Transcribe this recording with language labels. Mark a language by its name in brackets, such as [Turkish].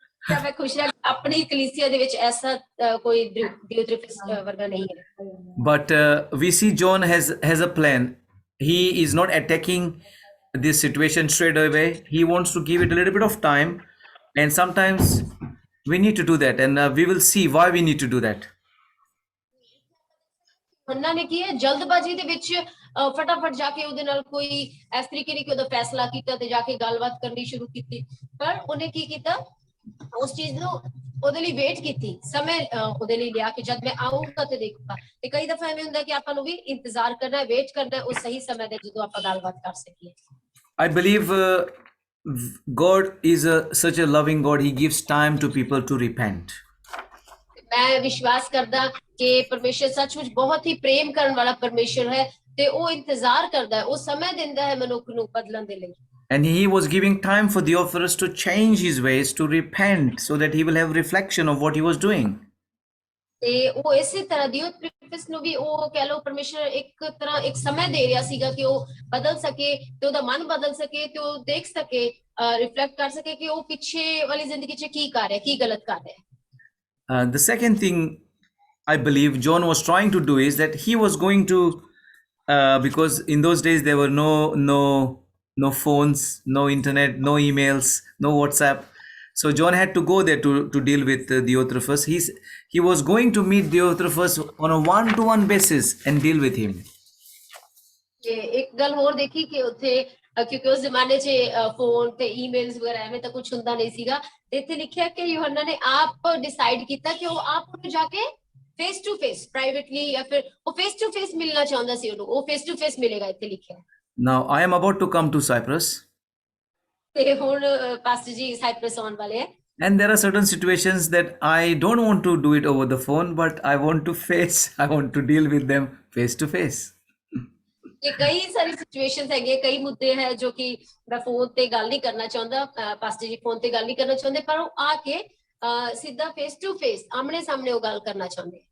[Punjabi] ਮੈਂ ਖੁਸ਼ ਹਾਂ ਆਪਣੀ ਕਲੀਸਿਆ ਦੇ ਵਿੱਚ ਐਸਾ ਕੋਈ ਦਿਓਤ੍ਰਿਫਸ ਵਰਗਾ ਨਹੀਂ ਹੈ। [English] But we see John has a plan. He is not attacking this situation straight away. He wants to give it a little bit of time. And sometimes we need to do that, and we will see why we need to do that. [Punjabi] ਉਹਨਾਂ ਨੇ ਕੀ ਹੈ, ਜਲਦਬਾਜ਼ੀ ਦੇ ਵਿੱਚ ਫਟਾਫਟ ਜਾ ਕੇ ਉਹਦੇ ਨਾਲ ਕੋਈ ਇਸ ਤਰੀਕੇ ਨਹੀਂ ਕਿ ਉਹਦਾ ਫੈਸਲਾ ਕੀਤਾ ਤੇ ਜਾ ਕੇ ਗੱਲਬਾਤ ਕਰਨੀ ਸ਼ੁਰੂ ਕੀਤੀ, ਪਰ ਉਹਨੇ ਕੀ ਕੀਤਾ, ਉਸ ਚੀਜ਼ ਨੂੰ ਉਹਦੇ ਲਈ ਵੇਟ ਕੀਤੀ, ਸਮੇਂ ਉਹਦੇ ਲਈ ਲਿਆ ਕਿ ਜਦ ਮੈਂ ਆਊਂਗਾ ਤੇ ਦੇਖੂਗਾ। ਤੇ ਕਈ ਦਫਾ ਐਵੇਂ ਹੁੰਦਾ ਕਿ ਆਪਾਂ ਨੂੰ ਵੀ ਇੰਤਜ਼ਾਰ ਕਰਨਾ, ਵੇਟ ਕਰਨਾ ਉਸ ਸਹੀ ਸਮੇਂ ਦੇ ਜਦੋਂ ਆਪਾਂ ਗੱਲਬਾਤ ਕਰ ਸਕੀਏ। [English] I believe God is such a loving God. He gives time to people to repent. [Punjabi] ਮੈਂ ਵਿਸ਼ਵਾਸ ਕਰਦਾ ਕਿ ਪਰਮੇਸ਼ਰ ਸੱਚਮੁੱਚ ਬਹੁਤ ਹੀ ਪ੍ਰੇਮ ਕਰਨ ਵਾਲਾ ਪਰਮੇਸ਼ਰ ਹੈ ਤੇ ਉਹ ਇੰਤਜ਼ਾਰ ਕਰਦਾ ਹੈ, ਉਹ ਸਮੇਂ ਦਿੰਦਾ ਹੈ ਮਨੁੱਖ ਨੂੰ ਬਦਲਣ ਦੇ ਲਈ। [English] And he was giving time for Theophilus to change his ways, to repent, so that he will have reflection of what he was doing. [Punjabi] ਤੇ ਉਹ ਇਸੇ ਤਰ੍ਹਾਂ ਦਿਓਤ੍ਰਿਫਸ ਨੂੰ ਵੀ ਉਹ ਕਹਿ ਲਓ ਪਰਮੇਸ਼ਰ ਇੱਕ ਤਰ੍ਹਾਂ ਇੱਕ ਸਮੇਂ ਦੇ ਰਿਹਾ ਸੀਗਾ ਕਿ ਉਹ ਬਦਲ ਸਕੇ ਤੇ ਉਹਦਾ ਮਨ ਬਦਲ ਸਕੇ ਤੇ ਉਹ ਦੇਖ ਸਕੇ, ਰਿਫਲੈਕਟ ਕਰ ਸਕੇ ਕਿ ਉਹ ਪਿੱਛੇ ਵਾਲੀ ਜ਼ਿੰਦਗੀ 'ਚ ਕੀ ਕਰ ਰਿਹਾ, ਕੀ ਗਲਤ ਕਰ ਰਿਹਾ। [English] The second thing I believe John was trying to do is that he was going to, because in those days there were no phones, no internet, no emails, no WhatsApp. So John had to go there to deal with Diotrephes. He was going to meet Diotrephes on a one-to-one basis and deal with him. [Punjabi] ਤੇ ਇੱਕ ਗੱਲ ਹੋਰ ਦੇਖੀ ਕਿ ਉੱਥੇ ਕਿਉਂਕਿ ਉਸ ਜ਼ਮਾਨੇ 'ਚ ਫੋਨ ਤੇ ਈਮੇਲਸ ਵਗੈਰਾ ਐਵੇਂ ਤਾਂ ਕੁਝ ਹੁੰਦਾ ਨਹੀਂ ਸੀਗਾ, ਤੇ ਇੱਥੇ ਲਿਖਿਆ ਕਿ ਯੂਹੰਨਾ ਨੇ ਆਪ ਡਿਸਾਈਡ ਕੀਤਾ ਕਿ ਉਹ ਆਪ ਉਹਨੂੰ ਜਾ ਕੇ ਫੇਸ ਟੂ ਫੇਸ ਪ੍ਰਾਈਵੇਟਲੀ ਜਾਂ ਫਿਰ ਉਹ ਫੇਸ ਟੂ ਫੇਸ ਮਿਲਣਾ ਚਾਹੁੰਦਾ ਸੀ ਉਹਨੂੰ, ਉਹ ਫੇਸ ਟੂ ਫੇਸ ਮਿਲੇਗਾ ਇੱਥੇ ਲਿਖਿਆ। [English] Now I am about to come to Cyprus, [Punjabi] ਤੇ ਹੁਣ ਪਾਸਟਰ ਜੀ ਸਾਈਪਰਸ ਆਉਣ ਵਾਲੇ ਹੈ, [English] and there are certain situations that I don't want to do it over the phone, but I want to face, I want to deal with them face to face. [Punjabi] ਕਿ ਕਈ ਸਾਰੀ situations ਹੈਗੇ, ਕਈ ਮੁੱਦੇ ਹੈ ਜੋ ਕਿ ਮੈਂ ਫੋਨ ਤੇ ਗੱਲ ਨਹੀਂ ਕਰਨਾ ਚਾਹੁੰਦਾ, ਪਾਸਟਰ ਜੀ ਫੋਨ ਤੇ ਗੱਲ ਨਹੀਂ ਕਰਨਾ ਚਾਹੁੰਦੇ, ਪਰ ਉਹ ਆ ਕੇ ਸਿੱਧਾ ਫੇਸ ਟੂ ਫੇਸ ਆਮਣੇ ਸਾਹਮਣੇ ਉਹ ਗੱਲ ਕਰਨਾ ਚਾਹੁੰਦੇ।